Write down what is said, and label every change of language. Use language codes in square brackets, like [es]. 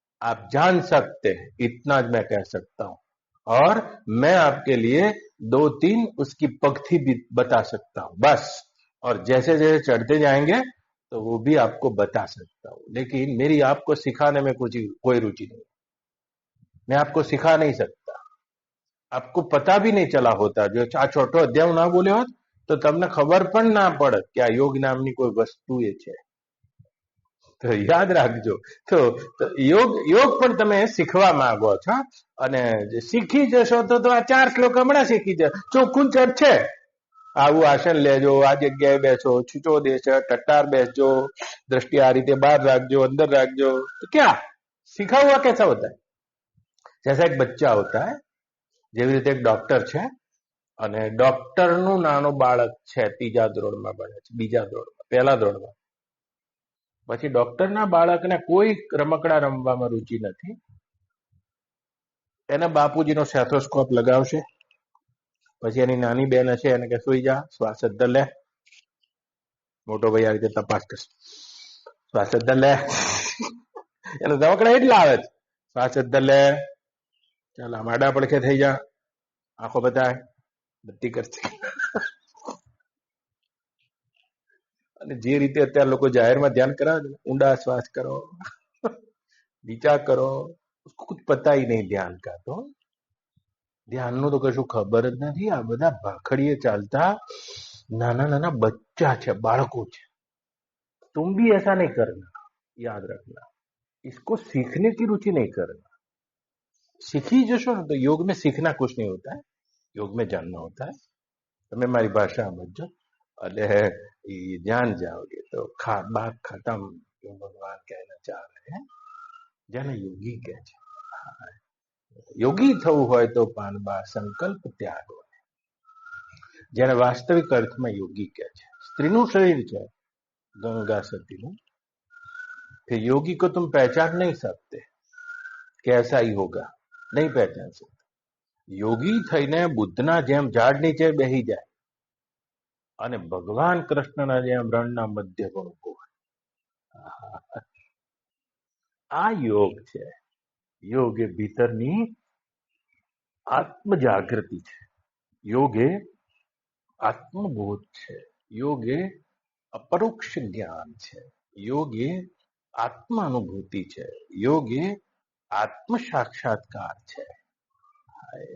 [hi] आप जान सकते हैं, इतना मैं कह सकता हूं. और मैं आपके लिए 2-3 उसकी पगथी भी बता सकता हूं बस. और जैसे जैसे चढ़ते जाएंगे तो वो भी आपको बता सकता हूं. लेकिन मेरी आपको सिखाने में कोई रुचि नहीं. मैं आपको सिखा नहीं सकता. आपको पता भी नहीं चला होता. [gu] जो આ છોટો અધ્યાય ના બોલ્યો હોત તો તમને ખબર પણ ના પડત કે આ યોગ નામની કોઈ વસ્તુ એ છે. તો યાદ રાખજો. તો યોગ પણ તમે શીખવા માંગો છો અને શીખી જશો તો આ 4 શ્લોક હમણાં શીખી જશો. ચોખ્ખું ચટ છે. આવું આસન લેજો, આ જગ્યાએ બેસો, છૂટો દેશો, ટટ્ટાર બેસજો, દ્રષ્ટિ આ રીતે બહાર રાખજો, અંદર રાખજો. [hi] તો क्या सीखा हुआ कैसा होता है? जैसा एक बच्चा होता है. [gu] જેવી રીતે એક ડોક્ટર છે અને ડોક્ટરનું નાનું બાળક છે, 3જા ધોરણમાં ભણે છે, 2જા ધોરણમાં, 1લા ધોરણમાં. પછી ડોક્ટરના બાળકને કોઈ રમકડા રમવામાં રુચિ નથી. એના બાપુજીનો સ્ટેથોસ્કોપ લગાવશે. પછી એની નાની બેન હશે, એને કે સુઈ જા, શ્વાસ અંદર લે. મોટો ભાઈ આ રીતે તપાસ કરશે, શ્વાસ અંદર લે. એને રમકડા એટલા આવે છે, શ્વાસ અંદર લે, ચાલ આમ આડા પડખે થઈ જા, આંખો બતાય, બધી કરશે. અને જે રીતે અત્યારે લોકો જાહેરમાં ધ્યાન કરાવે છે, ઊંડા શ્વાસ કરો, નીચા કરો, [hi] उसको कुछ पता ही नहीं ध्यान का। [gu] तो ધ્યાનનું તો કશું ખબર જ નથી। આ બધા ભાખડીએ ચાલતા નાના નાના બચ્ચા છે, બાળકો છે। [hi] तुम भी ऐसा नहीं करना, याद रखना। इसको सीखने की रुचि नहीं करना। [gu] सीखी जशो ना [hi] तो योग में सीखना कुछ नहीं होता है, योग में जानना होता है। [gu] તમે મારી ભાષા સમજો એટલે એ જાન જાઓगे [hi] तो बात खत्म। जो भगवान कहना चाह रहे हैं, [gu] જેને યોગી કહે છે। યોગી થવું હોય તો પાનબા સંકલ્પ ત્યાગો, જેને વાસ્તવિક અર્થમાં યોગી કહે છે। સ્ત્રીનું શરીર છે [hi] गंगा सती નું, फिर योगी को तुम पहचान नहीं सकते, कैसा ही होगा, नहीं पहचान सकते। [gu] યોગી થઈને બુદ્ધના જેમ ઝાડ નીચે બેહી જાય અને ભગવાન કૃષ્ણના જેમ રણના મધ્ય પર ઉભો હોય, આ યોગ છે। યોગ એ ભીતરની આત્મ જાગૃતિ છે, યોગ એ આત્મબોધ છે, યોગ એ અપરોક્ષ જ્ઞાન છે, યોગ એ આત્મ અનુભૂતિ છે, યોગ એ આત્મ સાક્ષાત્કાર છે।